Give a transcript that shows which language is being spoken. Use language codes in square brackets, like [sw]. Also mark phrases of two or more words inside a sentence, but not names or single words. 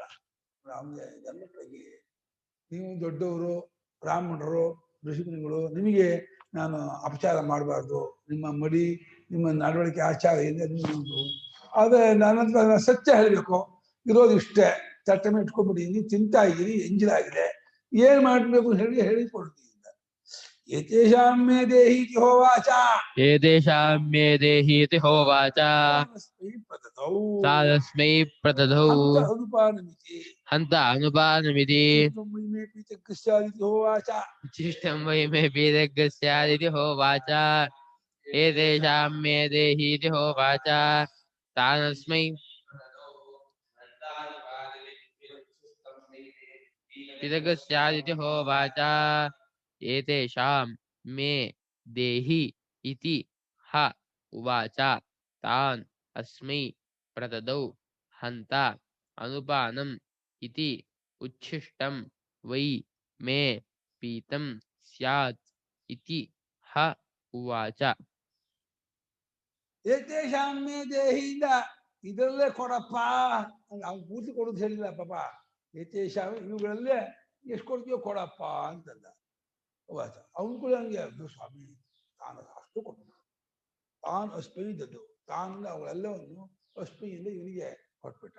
[kn] ಗಂಡಗಳಿಗೆ ನೀವು ದೊಡ್ಡವರು, ಬ್ರಾಹ್ಮಣರು, ಋಷಿಮುನಿಗಳು, ನಿಮಗೆ ನಾನು ಅಪಚಾರ ಮಾಡಬಾರ್ದು. ನಿಮ್ಮ ಮಡಿ, ನಿಮ್ಮ ನಡವಳಿಕೆ ಆಚಾರ ಏನಿದೆ ಆದ್ರೆ ನನ್ನ ಸತ್ಯ ಹೇಳಬೇಕು. ಇರೋದು ಇಷ್ಟೇ, ತಟ್ಟೆ ಮೇಲೆ ಇಟ್ಕೊಂಡ್ಬಿಟ್ಟಿದ್ದೀನಿ, ತಿಂತಾ ಇದ್ದೀನಿ, ಎಂಜಿಲಾಗಿದೆ, ಏನ್ ಮಾಡ್ಬೇಕು ಹೇಳಿ ಕೊಡ್ತೀನಿ. [sa] ಏತೇಷಾಂ ಮೇ ದೇಹೀತಿ ಹೋವಾಚ ತಾದಸ್ಮೈ ಪ್ರದದೌ ಹಂತ ಅನುಪಾನಮಿತಿ ಉಚ್ಛಿಷ್ಟಂ ವೈ ಮೇ ಪೀತಗ್ಗಃ ಸ್ಯಾದಿತಿ ಹೋವಾಚ. ಏತೇಷಾಂ ಮೇ ದೇಹೀತಿ ಹೋವಾಚ ತಾದಸ್ಮೈ ಪೀತಗ್ಗಃ ಸ್ಯಾದಿತಿ ಹೋವಾಚ. ಏತೇಷಾಂ ಮೇ ದೇಹಿ ಇತಿ ಹ ಉವಾಚ ತಾನ್ ಅಸ್ಮೈ ಪ್ರದದೌ ಹಂತ ಅನುಪಾನಂ ಇತಿ ಉಚ್ಛಿಷ್ಟಂ ವೈ ಮೇ ಪೀತಂ ಸ್ಯಾತ್ ಇತಿ ಹ ಉವಾಚ. ಏತೇಷಾಂ ಮೇ [kn] ದೇಹಿಯಿಂದ ಇದರಲ್ಲೇ ಕೊಡಪ್ಪ. ಅವ್ನು ಪೂರ್ತಿ ಕೊಡೋದು ಹೇಳಿಲ್ಲ ಪಾಪ. ಏತೇಷಾಂ ಇವುಗಳಲ್ಲೇ ಎಷ್ಟು ಕೊಡ್ತೀಯೋ ಕೊಡಪ್ಪ ಅಂತಂದ. ಉವಾಚ. ಅವನು ಕೂಡ ಹಂಗೆ ಅದು ಸ್ವಾಮಿ ತಾನು ಅಷ್ಟು ಕೊಟ್ಟು ತಾನು ಅಸ್ಮೈದದ್ದು ತಾನು ಅವುಗಳೆಲ್ಲವನ್ನು ಅಸ್ಮೈಯಿಂದ ಇವನಿಗೆ ಕೊಟ್ಬಿಟ್ಟ.